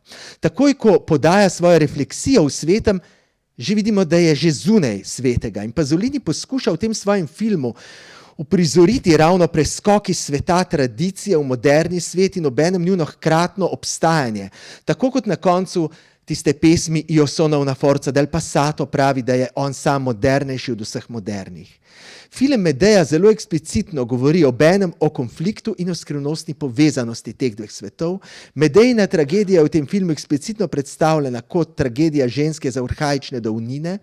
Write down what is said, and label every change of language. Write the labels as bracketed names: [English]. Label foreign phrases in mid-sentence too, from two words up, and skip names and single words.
[Slovenian] Takoj, ko podaja svojo refleksijo v svetem, že vidimo, da je že zunaj svetega. In Pasolini poskuša v tem svojem filmu uprizoriti ravno preskok iz sveta tradicije v moderni svet in obenem njuno hkratno obstajanje. Tako kot na koncu tiste pesmi Io sono una forza del passato pravi, da je on sam modernejši od vseh modernih. Film Medeja zelo eksplicitno govori obenem o konfliktu in o skrivnostni povezanosti teh dveh svetov. Medejina tragedija je v tem filmu eksplicitno predstavljena kot tragedija ženske za arhaične davnine.